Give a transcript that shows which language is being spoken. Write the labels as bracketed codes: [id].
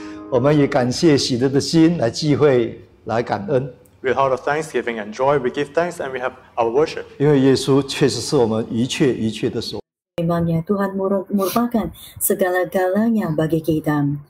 [zh] 我们也感谢喜乐的心来聚会来感恩， [en] With heart of thanksgiving and joy, we give thanks and we have our worship. [zh] 因为耶稣确实是我们一切的所。 [id] Memangnya Tuhan merupakan segala-galanya bagi kita.